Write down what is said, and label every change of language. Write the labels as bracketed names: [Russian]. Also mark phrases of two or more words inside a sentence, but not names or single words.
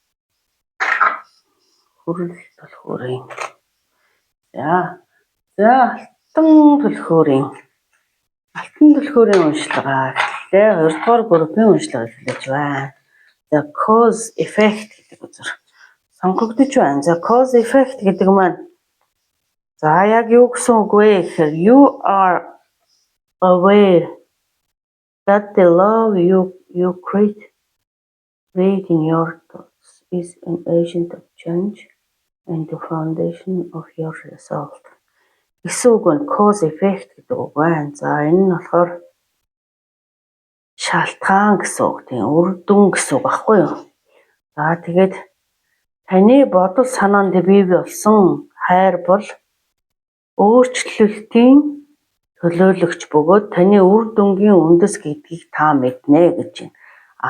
[Mongolian] Хүрэл төлхөөрийн. За алтан төлхөөрийн уншлага. Тэгээ хоёрдугаар группийн уншлага хэлж байна. [English] The cause effect [Mongolian] гэдэг хөзөр сонгогдож байна. [English] The cause effect [Mongolian] гэдэг маань за яг юу гэсэн үг вэ гэхээр [English] you are aware that the love you create in your thoughts is an agent of change and the foundation of your result. [Mongolian] Гэсэн үг нь [English] cause effect [Mongolian] гэдэг үг байна. За энэ нь болохоор шалтгаан гэсэн үг тийм үр дүн гэсэн үг баггүй юу. За тэгээд таны бодол санаанд бий болсон хайр бол өөрчлөлтийн төлөөлөгч бөгөөд таны үр дүнгийн үндэс гэдгийг та мэднэ гэж байна.